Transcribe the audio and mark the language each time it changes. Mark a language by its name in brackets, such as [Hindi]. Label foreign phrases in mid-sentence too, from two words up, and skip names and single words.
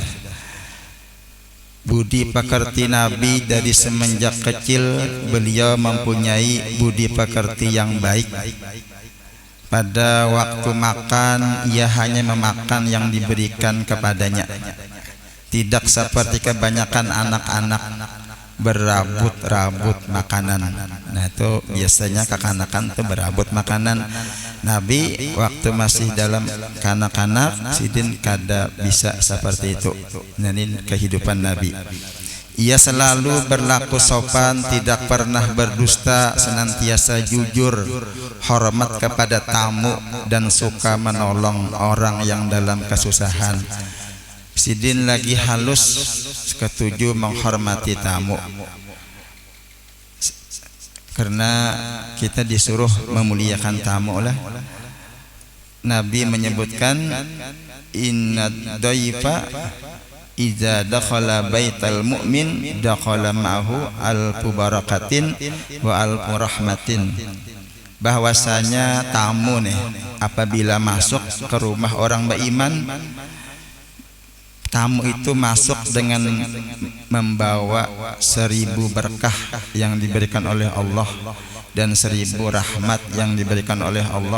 [Indonesian] Budi pekerti Nabi dari semenjak kecil, beliau mempunyai budi pekerti yang baik. Pada waktu makan, ia hanya memakan yang diberikan kepadanya. Tidak seperti kebanyakan anak-anak, berabut-rabut makanan. [Banjar] Nah itu biasanya kekanakan tuh berabut makanan. Nabi waktu masih dalam kanak-kanak sidin kada bisa seperti itu. [Indonesian] Nah, ini kehidupan Nabi. Ia selalu berlaku sopan, tidak pernah berdusta, senantiasa jujur, hormat kepada tamu, dan suka menolong orang yang dalam kesusahan. [Banjar] Sidin lagi halus, ketujuh menghormati tamu. [Indonesian] Karena kita disuruh memuliakan tamu lah. Nabi menyebutkan [Arabic] إن الضيف إذا دخل بيت المؤمن دخل معه ألف بركة وألف رحمة. [Indonesian] Bahwasanya tamu nih apabila masuk ke rumah orang beriman, tamu itu masuk dengan membawa 1000 berkah yang diberikan oleh Allah dan 1000 rahmat yang diberikan oleh Allah.